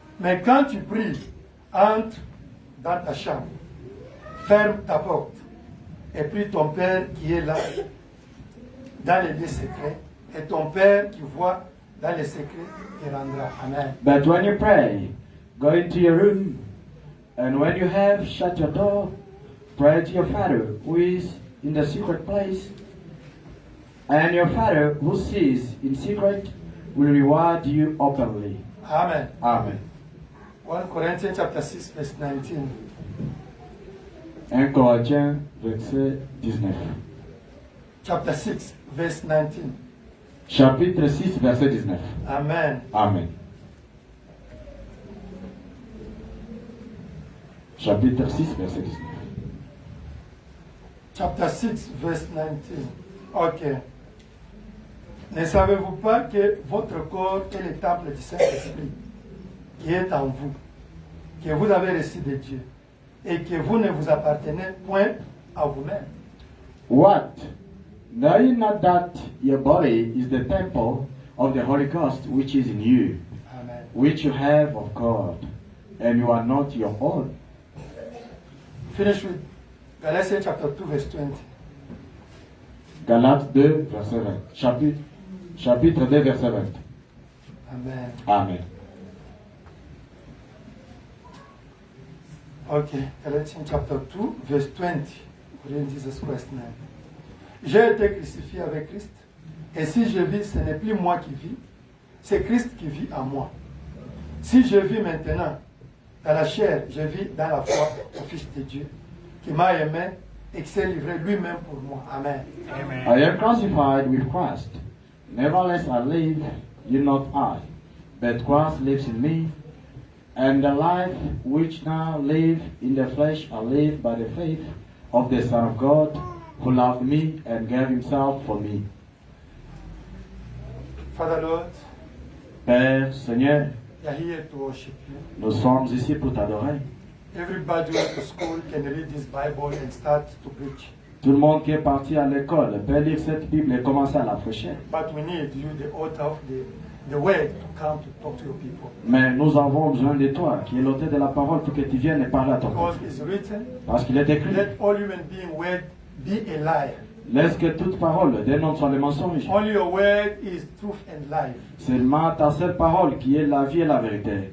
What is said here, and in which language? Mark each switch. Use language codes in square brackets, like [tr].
[fr] Mais quand tu pries, entre dans ta chambre, ferme ta porte, et prie ton Père qui est là, dans les lieux secrets, et ton Père qui voit dans les secrets te rendra. Amen. [en] But when you pray, go into your room, and when you have shut your door, pray to your Father who is in the secret place, and your Father who sees in secret will reward you openly. Amen. Amen. 1 Corinthians chapter 6, verse 19. [fr] 1 Corinthiens, verset 19. [en] Chapter 6, verse 19. [fr] Chapitre 6, verset 19. Amen. Amen. Chapitre 6, verset 19. [en] Chapter 6, verse 19. Ok. [fr] Ne savez-vous pas que votre corps est le temple du Saint-Esprit qui est en vous, que vous avez reçu de Dieu, et que vous ne vous appartenez point à vous-même? [en] What? Know ye not that your body is the temple of the Holy Ghost which is in you, Amen. which you have of God, and you are not your own? Finish with Galatians chapter 2, verse 20. [fr] Galates 2, verset 20. Chapitre 2, verset 20. Amen. Amen. [en] Okay, Galatians chapter 2, verse 20. In Jesus Christ's name. [fr] J'ai été crucifié avec Christ, et si je vis, ce n'est plus moi qui vis, c'est Christ qui vit en moi. Si je vis maintenant dans la chair, je vis dans la foi au Fils de Dieu, qui m'a aimé et qui s'est livré lui-même pour moi. Amen. [en] I am crucified with Christ. Nevertheless I live, yet not I, but Christ lives in me. And the life which now live in the flesh I live by the faith of the Son of God, who loved me and gave himself for me. Father Lord, [fr] Père, Seigneur, [en] we are here to worship you. [fr] nous sommes ici pour t'adorer. [en] Everybody who went to school can read this Bible and start to preach. [fr] Tout le monde qui est parti à l'école peut lire cette Bible et commencer à la prêcher. [en] But we need you, the author of the word, to come to talk to your people. [fr] Mais nous avons besoin de toi, qui est l'auteur de la parole, pour que tu viennes et parler à ton [en] Because [fr] peuple. [en] it's written, [fr] Parce qu'il est écrit, [en] let all human being word be a liar. [fr] laisse que toute parole d'un homme soit le mensonge. [en] Only your word is truth and life. [fr] Seulement ta seule parole, qui est la vie et la vérité.